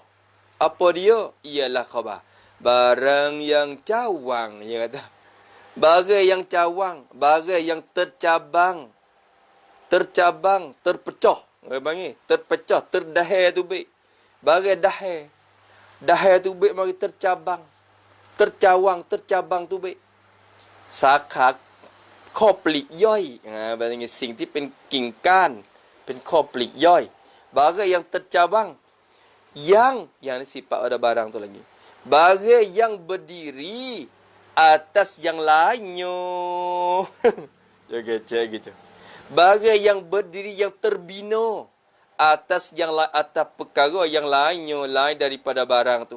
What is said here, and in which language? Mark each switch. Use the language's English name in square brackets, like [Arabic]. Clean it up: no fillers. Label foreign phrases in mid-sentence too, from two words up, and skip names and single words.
[Malay] Apa dia? Ialah khabar. Barang yang cawang. Dia kata. Barang yang cawang. Barang yang tercabang. Terpecah. Orang panggil. Terpecah. Terdahai tu baik. Barang dahai. Dahai tu baik mari tercabang. Tercabang tu baik. Sakak. [Thai] ข้อปลีกย่อยเป็นสิ่งที่เป็นกิ่งก้านเป็นข้อปลีกย่อย [Malay] barang yang tercabang yang ni sifat ada barang tu lagi, barang yang berdiri atas yang lainnya. Jaga cek gitu. Barang yang berdiri yang terbina atas perkara yang lainnya, lain daripada barang tu.